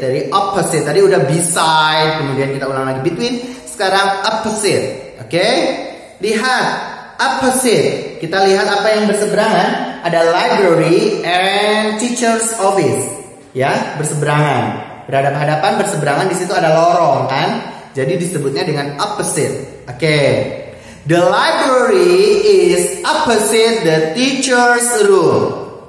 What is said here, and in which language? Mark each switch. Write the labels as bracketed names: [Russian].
[Indonesian] Dari opposite tadi udah beside, kemudian kita ulang lagi between, sekarang opposite. Oke? Lihat opposite. Kita lihat apa yang berseberangan. Ada [English] library and teacher's office. [Indonesian] Ya, berseberangan. Berhadapan-hadapan, berseberangan, di situ ada lorong kan? Jadi disebutnya dengan opposite. Oke. [English] The library is opposite the teacher's room.